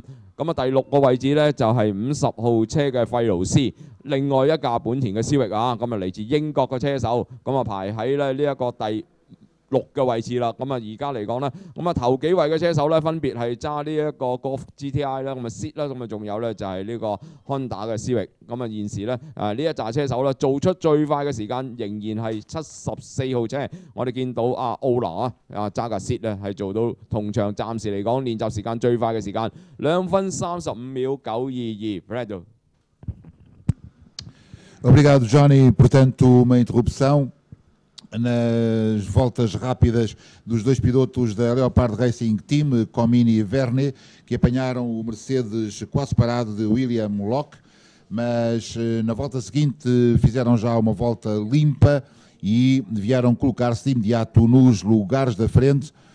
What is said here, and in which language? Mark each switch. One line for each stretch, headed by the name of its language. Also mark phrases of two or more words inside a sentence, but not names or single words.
Cantonese: 咁啊第6個位置咧就係50號車嘅費勞斯，另外一架本田嘅思域啊，咁啊嚟自英國嘅車手，咁啊排喺咧呢一個第6嘅位置啦。咁啊而家嚟講咧，咁啊頭幾位嘅車手咧分別係揸呢一個 Golf GTI 啦，咁啊 Seat 啦，咁啊仲有咧就係呢個 Honda 嘅思域。咁啊現時咧呢一紮車手咧做出最快嘅時間仍然係74號車。我哋見到奧拿揸架 Seat 咧係做到同場暫時嚟講練習時間最快嘅時間2分35秒 922。Brado.
Portuguese: Obrigado, Johnny. Portanto, uma interrupção nas voltas rápidas dos dois pilotos da Leopard Racing Team, Comini e Vernet, que apanharam o Mercedes quase parado de William Locke, mas na volta seguinte fizeram já uma volta limpa e vieram colocar-se de imediato nos lugares da frente.